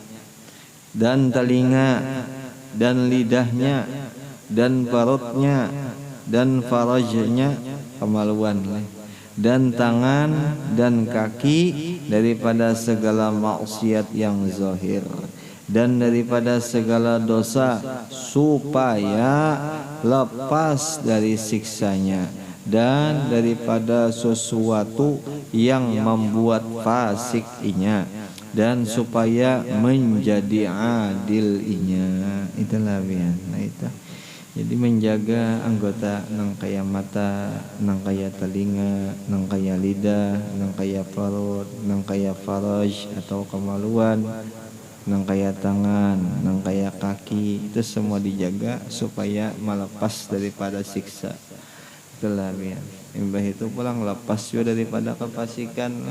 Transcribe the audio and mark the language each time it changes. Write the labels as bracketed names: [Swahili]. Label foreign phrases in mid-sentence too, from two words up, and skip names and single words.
[Indonesian] dan telinga dan lidahnya dan perutnya dan farajnya kemaluan dan tangan dan kaki daripada segala maksiat yang zahir dan daripada segala dosa supaya lepas dari siksanya dan daripada sesuatu yang membuat fasik inya dan supaya menjadi adil [Banjar] inya itulah bian nah itu jadi menjaga anggota nang kaya mata nang kaya telinga nang kaya lidah nang kaya perut nang kaya faraj atau kemaluan nang kaya tangan nang kaya kaki itu semua dijaga supaya melepas daripada siksa itulah bian imbah itu pulang lepas juga daripada kefasikan lah.